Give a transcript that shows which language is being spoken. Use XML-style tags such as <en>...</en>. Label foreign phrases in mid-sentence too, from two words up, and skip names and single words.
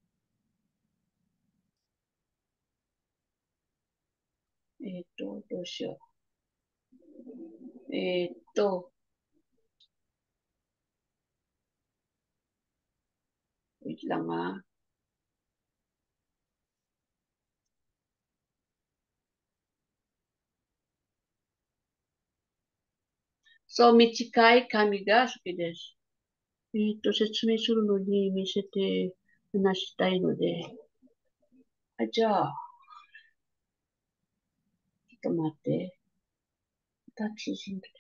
<ja>どうしよう。</ja> <tl>wait lang ha.</tl> <en>So,</en> <ja>短い髪が好きです。説明するのに見せて話したいので。じゃあ、ちょっと待って。タクシー</ja>